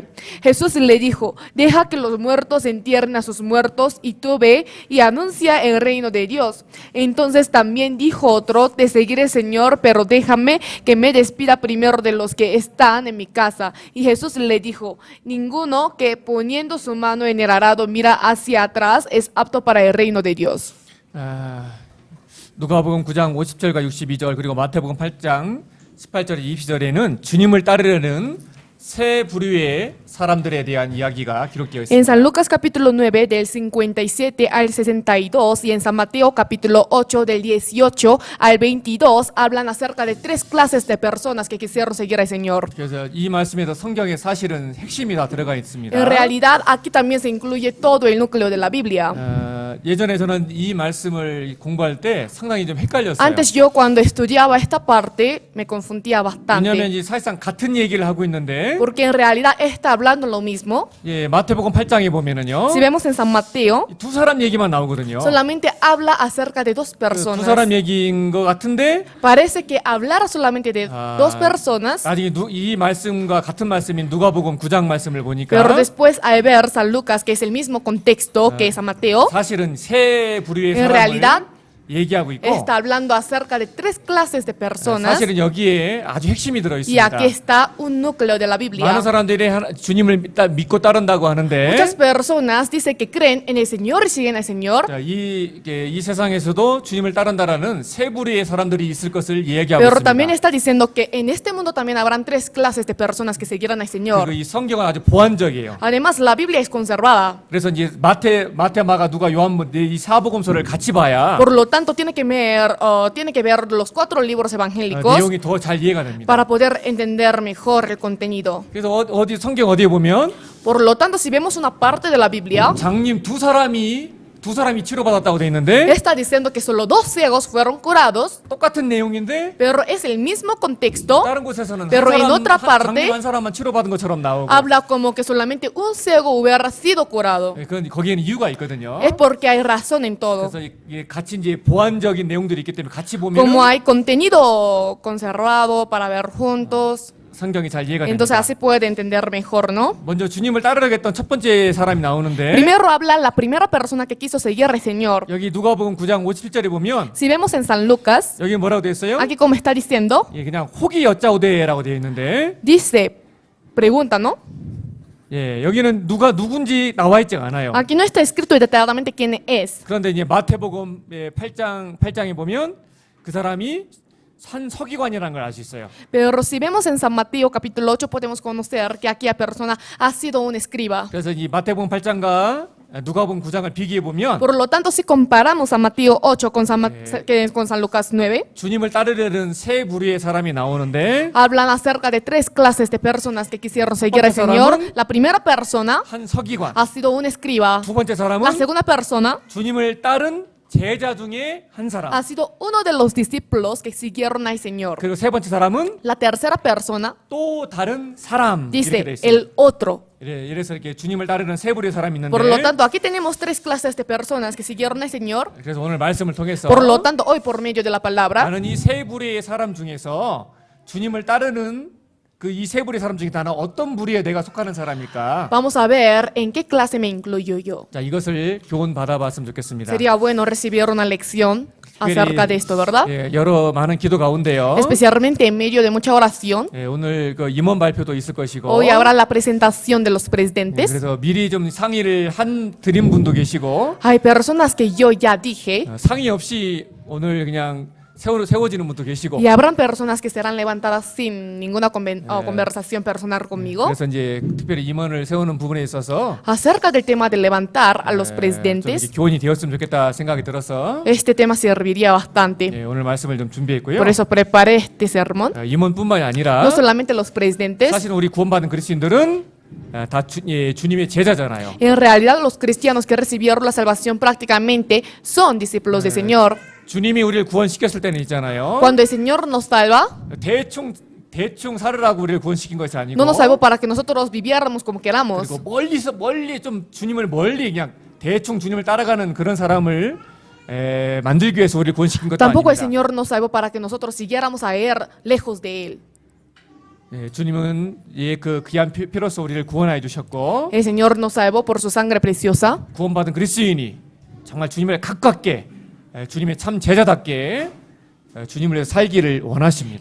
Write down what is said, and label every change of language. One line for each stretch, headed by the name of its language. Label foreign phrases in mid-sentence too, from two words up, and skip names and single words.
Spanish: Jesús le dijo: Deja que los muertos entierren a sus muertos, y tú ve y anuncia el reino de Dios. Entonces también dijo otro: Te seguiré, Señor, pero déjame que me despida primero de los que están en mi casa. Y Jesús le dijo: Ninguno que poniendo su mano en el arado mira hacia atrás es apto para el reino de Dios.
Korean: 누가복음 9장 50절과 62절 그리고 마태복음 8장 18절 20절에는 주님을 따르려는 세 부류의 사람들에 대한 이야기가 기록되어
Spanish: En
Korean: 있습니다.
Spanish: San Lucas capítulo 9 del 57 al 62 y en San Mateo capítulo 8 del 18 al 22 hablan acerca de tres clases de personas que quisieron seguir al Señor.
Korean: 그래서 이 말씀에도 성경에 사실은 핵심이 다 들어가 있습니다.
Spanish: En realidad aquí también se incluye todo el núcleo de la Biblia.
Korean: 예전에 저는 이 말씀을 공부할 때 상당히 좀 헷갈렸어요.
Spanish: Antes yo cuando estudiaba esta parte me confundía
Korean: 왜냐하면
Spanish: bastante,
Korean: 이 사실상 같은 얘기를 하고 있는데
Spanish: porque en realidad está hablando lo mismo.
Korean: 예, 마태복음 8장에 보면은요.
Spanish: Si vemos en San Mateo,
Korean: 두 사람 얘기만 나오거든요.
Spanish: solamente habla acerca de dos
Korean: 두 사람
Spanish: personas.
Korean: 얘기인 것 같은데
Spanish: Parece que hablar solamente de dos personas.
Korean: 나중에 이 말씀과 같은 말씀인 누가복음 9장 말씀을 보니까
Spanish: Pero después al ver San Lucas, que es el mismo contexto que San Mateo,
Korean: 사실은 세 부류의
Spanish: En
Korean: 사람을
Spanish: realidad,
Korean: 얘기하고 있고
Spanish: está hablando acerca de tres clases de personas.
Korean: 사실은 여기에 아주 핵심이 들어
Spanish: Y
Korean: 있습니다.
Spanish: aquí está un núcleo de la Biblia.
Korean: 많은 사람들이 주님을 믿고 따른다고 하는데
Spanish: Muchas personas dicen que creen en el Señor y siguen al Señor.
Korean: 자, 이 세상에서도 주님을 따른다라는 세 부류의 사람들이 있을 것을 얘기하고
Spanish: Pero
Korean: 있습니다.
Spanish: también está diciendo que en este mundo también habrán tres clases de personas que seguirán al Señor.
Korean: 그리고 이 성경은 아주 보완적이에요.
Spanish: Además, la Biblia es conservada.
Korean: 그래서 이제 마태, 마가, 누가, 요한 이 사복음서를 같이 봐야
Spanish: Por lo tanto, tiene que ver los cuatro libros evangélicos
Korean: 내용이 더 잘 이해가 됩니다.
Spanish: para poder entender mejor el contenido.
Korean: 그래서 어디 성경 어디에 보면
Spanish: Por lo tanto, si vemos una parte de la Biblia,
Korean: 장님 두 사람이 치료받았다고 돼 있는데
Spanish: está diciendo que solo dos ciegos fueron curados,
Korean: 똑같은 내용인데
Spanish: pero es el mismo contexto.
Korean: 다른 곳에서는
Spanish: Pero en otra parte,
Korean: 장님 한 사람만 치료받은 것처럼 나오고
Spanish: Habla como que solamente un ciego hubiera sido curado.
Korean: 거기에는 이유가 있거든요.
Spanish: Es porque hay razón en todo.
Korean: 그래서 이게 같이 이제 보완적인 내용들이 있기 때문에 같이 보면
Spanish: Como hay contenido conservado para ver juntos,
Korean: 성경이 잘 이해가
Spanish: Entonces
Korean: 됩니다.
Spanish: así puede entender mejor, ¿no?
Korean: 먼저 주님을 따르겠던 첫 번째 사람이 나오는데
Spanish: Primero habla la primera persona que quiso seguir al Señor.
Korean: 여기 누가복음 9장 57절에 보면
Spanish: Si vemos en San Lucas,
Korean: 여기 뭐라고 되어 있어요?
Spanish: aquí como está diciendo,
Korean: 예, 그냥 혹이 여짜오되라고 되어 있는데
Spanish: dice, pregunta, ¿no?
Korean: 예, 여기는 누가 누군지 나와 있지 않아요.
Spanish: Aquí no está escrito detalladamente quién es.
Korean: 그런데 이제 마태복음 8장에 보면 그 사람이 산 서기관이라는 걸 알 수 있어요.
Spanish: Pero si vemos en San Mateo capítulo 8 podemos conocer que aquella persona ha sido un escriba.
Korean: 그래서 이 마태복음 8장과 누가복음 9장을 비교해 보면
Spanish: Por lo tanto, si comparamos San Mateo 8 con con San Lucas 9,
Korean: 주님을 따르려는 세 부류의 사람이 나오는데
Spanish: hablan acerca de tres clases de personas que quisieron seguir al ¿Cuántos Señor.
Korean: saram은?
Spanish: La primera persona
Korean: 한 서기관,
Spanish: ha sido un escriba.
Korean: 두 번째
Spanish: La
Korean: 사람은
Spanish: segunda persona
Korean: 주님을 따른 제자 중에 한 사람,
Spanish: ha sido uno de los discípulos que siguieron al Señor.
Korean: 그리고 세 번째 사람은
Spanish: La tercera persona
Korean: 또 다른 사람 이렇게 돼
Spanish: dice
Korean: 있어요.
Spanish: el otro.
Korean: 이래서 이렇게 주님을 따르는 세 부류의 사람이
Spanish: Por lo
Korean: 있는데
Spanish: tanto, aquí tenemos tres clases de personas que siguieron al Señor.
Korean: 그래서 오늘 말씀을 통해서
Spanish: Por lo tanto, hoy por medio de la palabra,
Korean: 나는 이 세 부류의 사람 중에서 주님을 따르는 그 이 세 부류의 사람 중에 나는 어떤 부류에 내가 속하는 사람일까?
Spanish: vamos a ver en qué clase me incluyo yo.
Korean: 자, 이것을 교훈 받아봤으면 좋겠습니다.
Spanish: Sería bueno recibir una lección acerca de esto, ¿verdad?
Korean: 예, 여러 많은 기도 가운데요.
Spanish: Especialmente en medio de mucha oración.
Korean: 예, 오늘 그 임원 발표도 있을 것이고.
Spanish: Hoy habrá la presentación de los
Korean: 예,
Spanish: presidentes.
Korean: 그래서 미리 좀 상의를 한 드린 분도 계시고
Spanish: Hay personas que yo ya dije
Korean: 상의 없이 오늘 그냥 세워지는 분도 계시고.
Spanish: y habrán personas que serán levantadas sin ninguna conversación personal conmigo.
Korean: 그래서 이제 특별히 임원을 세우는 부분에 있어서
Spanish: Acerca del tema de levantar a los
Korean: 좀
Spanish: presidentes,
Korean: 이렇게 교훈이 되었으면 좋겠다 생각이 들어서
Spanish: este tema serviría bastante.
Korean: 예, 오늘 말씀을 좀 준비했고요.
Spanish: Por eso preparé este sermón.
Korean: 임원뿐만이 아니라
Spanish: No solamente los presidentes,
Korean: 사실 우리 구원받은 그리스도인들은 다 주님의 제자잖아요.
Spanish: en realidad los cristianos que recibieron la salvación prácticamente son discípulos del Señor.
Korean: 주님이 우리를 구원시켰을 때는 있잖아요.
Spanish: Cuando el Señor nos salva,
Korean: 대충 살으라고 우리를 구원시킨 것이 아니고
Spanish: no nos salvó para que nosotros viviéramos como queramos.
Korean: 그리고 멀리 좀 주님을 멀리 그냥 대충 주님을 따라가는 그런 사람을 만들기 위해서 우리를 구원시킨 것도
Spanish: Tampoco el
Korean: 아닙니다.
Spanish: Señor nos salvó para que nosotros siguiéramos a Él lejos de Él.
Korean: 예, 주님은 그 귀한 피로써 우리를 구원하여 주셨고
Spanish: El Señor nos salvó por su sangre preciosa.
Korean: 구원받은 그리스도인이 정말 주님을 가깝게 주님의 참 제자답게 주님을 위해서 살기를 원하십니다.